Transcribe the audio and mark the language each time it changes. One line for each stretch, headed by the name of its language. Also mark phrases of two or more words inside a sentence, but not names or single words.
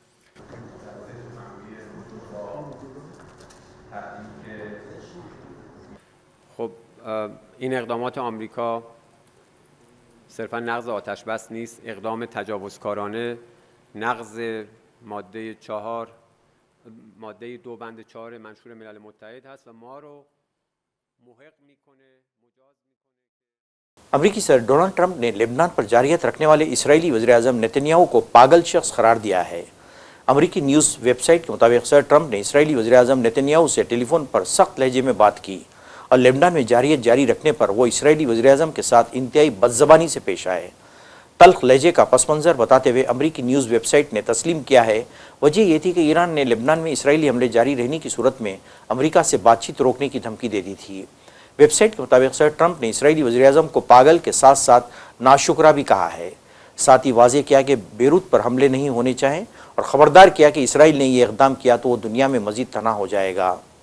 Persian: خب این اقدامات آمریکا صرفا نقض آتش بس نیست، اقدام تجاوزکارانه، نقض ماده 2 بند 4 منشور ملل متحد هست و ما رو محق میکنه، مجاز میکنه.
Urdu: امریکی صدر ڈونلڈ ٹرمپ نے لبنان پر جارحیت رکھنے والے اسرائیلی وزیر اعظم نیتن یاہو کو پاگل شخص قرار دیا ہے. امریکی
English: news website
Urdu: کے مطابق صدر ٹرمپ نے اسرائیلی وزیر اعظم نیتن یاہو سے ٹیلیفون پر سخت لہجے میں بات کی اور لبنان میں جارحیت جاری رکھنے پر وہ اسرائیلی وزیر اعظم کے ساتھ انتہائی بدزبانی سے پیش آئے. تلخ لہجے کا پس منظر بتاتے ہوئے امریکی
English: news website
Urdu: نے تسلیم کیا ہے وجہ یہ تھی کہ ایران نے لبنان میں اسرائیلی حملے جاری رہنے کی صورت میں امریکہ سے بات چیت روکنے کی دھمکی دے دی تھی۔ ویب سائٹ کے مطابق صدر ٹرمپ نے اسرائیلی وزیراعظم کو پاگل کے ساتھ ساتھ ناشکرا بھی کہا ہے، ساتھ ہی واضح کیا کہ بیروت پر حملے نہیں ہونے چاہیں اور خبردار کیا کہ اسرائیل نے یہ اقدام کیا تو وہ دنیا میں مزید تنہا ہو جائے گا۔